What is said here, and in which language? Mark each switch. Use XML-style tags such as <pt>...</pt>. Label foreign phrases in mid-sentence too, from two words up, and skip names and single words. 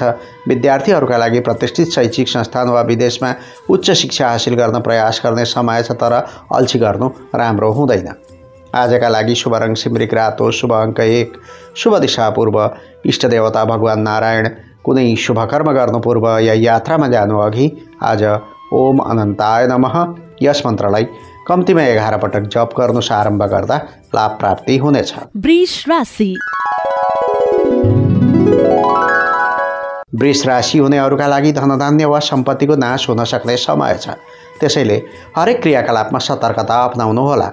<ne>विद्यार्थीहरूका लागि प्रतिष्ठित शैक्षिक संस्थान वा विदेशमा उच्च शिक्षा हासिल गर्न प्रयास गर्ने समय छ, तर अल्छी गर्नु राम्रो हुँदैन। आजका लागि शुभ रङ सिमरिक रातो, शुभ अङ्क 1, शुभ दिशा पूर्व, इष्टदेवता भगवान् नारायण। कुनै शुभ कर्म गर्नु पूर्व या यात्रामा जानु अघि आज</ne> <sa>ओम अनन्ताय नमः</sa> <ne>यस मन्त्रलाई कम्तीमा 11 पटक जप गर्नु आरम्भ गर्दा लाभ प्राप्ति हुनेछ। वृष राशि। वृष राशि हुनेहरूका लागि धनधान्य वा सम्पत्तिको नाश हुन सक्ने समय छ। त्यसैले हरेक क्रियाकलापमा सतर्कता अपनाउनु होला।</ne>